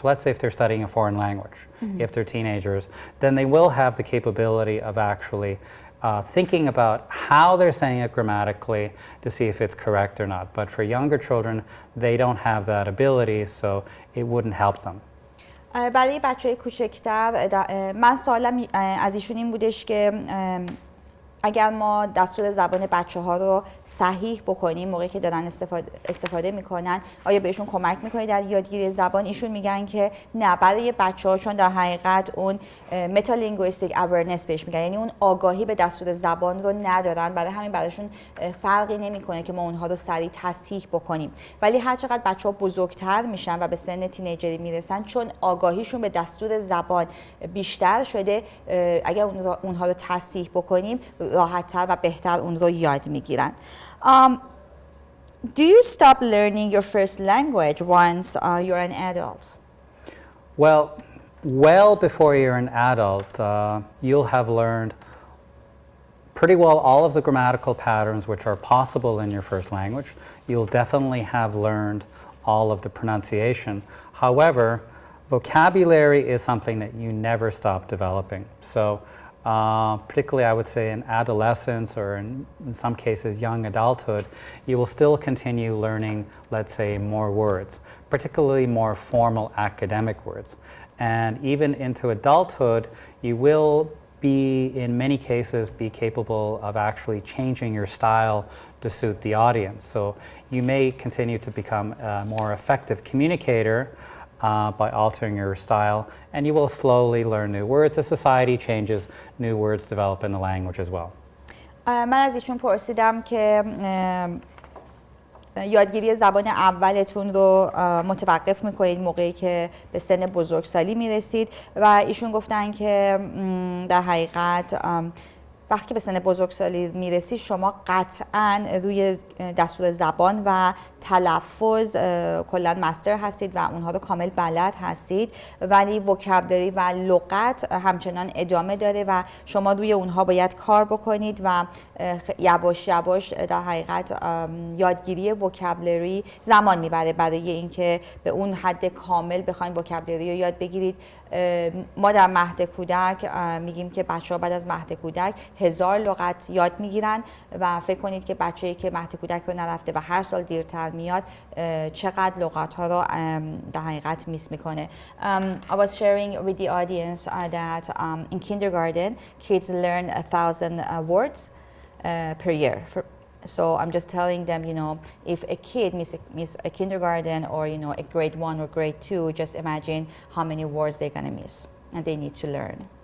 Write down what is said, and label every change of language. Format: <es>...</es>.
<en>Let's say if they're studying a foreign language, if they're teenagers, then they will have the capability of actually thinking about how they're saying it grammatically to see if it's correct or not. But for younger children, they don't have that ability, so it wouldn't help them.</en> <fa>برای بچه‌های کوچکتر من سوالم از ایشون این بودش که اگر ما دستور زبان بچه‌ها رو صحیح بکنیم موقعی که دارن استفاده میکنن، آیا بهشون کمک میکنه در یادگیری زبان؟ ایشون میگن که نه، برای بچه‌ها، چون در حقیقت اون متالینگویستیک اورننس بهش میگن، یعنی اون آگاهی به دستور زبان رو ندارن، برای همین براشون فرقی نمیکنه که ما اونها رو سریع تصحیح بکنیم. ولی هر چقدر بچه‌ها بزرگتر میشن و به سن تینیجری میرسن، چون آگاهیشون به دستور زبان بیشتر شده، اگر اونها رو تصحیح بکنیم راحت‌تر و بهتر اون رو یاد میگیرن.</fa> <en>Do you stop learning your first language once you're an adult? Well before you're an adult, you'll have learned pretty well all of the grammatical patterns which are possible in your first language. You'll definitely have learned all of the pronunciation. However, vocabulary is something that you never stop developing. So particularly I would say in adolescence or in some cases young adulthood, you will still continue learning, let's say, more words, particularly more formal academic words. And even into adulthood, you will be, in many cases, be capable of actually changing your style to suit the audience. So you may continue to become a more effective communicator by altering your style, and you will slowly learn new words. As society changes, new words develop in the language as well.</en> <fa>من از ایشون پرسیدم که یادگیری زبان اولتون رو متوقف میکنید موقعی که به سن بزرگسالی میرسید و ایشون گفتن که در حقیقت وقتی به سن بزرگسالی میرسید شما قطعاً روی دستور زبان و تلفظ کلاً مستر هستید و اونها رو کامل بلد هستید، ولی وکابلری و لغت همچنان ادامه داره و شما روی اونها باید کار بکنید و یواش یواش در حقیقت یادگیری وکابلری زمان میبره برای اینکه به اون حد کامل بخواید وکابلری رو یاد بگیرید. ما در مهد کودک میگیم که بچه‌ها بعد از مهد کودک 1000 لغت یاد میگیرن و فکر کنید که بچه‌ای که مهد کودک رو نرفته و هر سال دیرتر میاد چقدر لغت ها رو در حقیقت میس میکنه.</fa> <en>I was sharing with the audience that in kindergarten kids learn 1000 words per year. So I'm just telling them, you know, if a kid miss a kindergarten or, you know, a grade 1 or grade 2, just imagine how many words they're going to miss and they need to learn.</en>